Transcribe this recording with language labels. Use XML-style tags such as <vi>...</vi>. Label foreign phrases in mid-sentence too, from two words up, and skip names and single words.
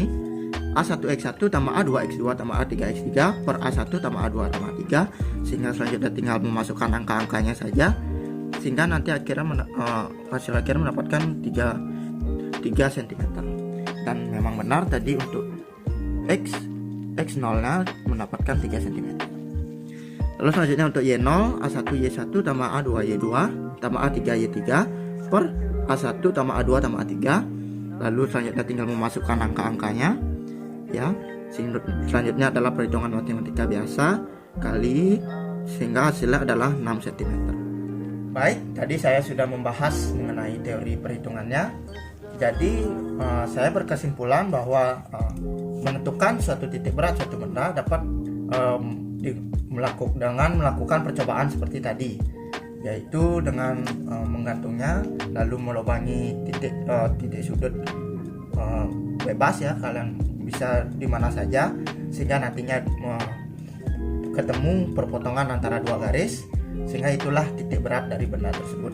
<id>A1X1 tambah A2X2 tambah A3X3 per A1 tambah A2 tambah A3, sehingga selanjutnya tinggal memasukkan angka-angkanya saja, sehingga nanti hasil akhirnya mendapatkan 3 cm. Dan memang benar tadi untuk X0 nya mendapatkan 3 cm. Lalu selanjutnya untuk Y0, A1 Y1 tambah A2 Y2 tambah A3 Y3 per A1 tambah A2 tambah A3. Lalu selanjutnya tinggal memasukkan angka-angkanya ya. Selanjutnya adalah perhitungan matematika biasa kali, sehingga hasilnya adalah 6 cm. Baik, tadi saya sudah membahas mengenai teori perhitungannya. Jadi saya berkesimpulan bahwa menentukan suatu titik berat suatu benda dapat dengan melakukan percobaan seperti tadi, yaitu dengan menggantungnya lalu melubangi titik sudut bebas ya, kalian bisa di mana saja, sehingga nantinya ketemu perpotongan antara dua garis, sehingga itulah titik berat dari benda tersebut.</id>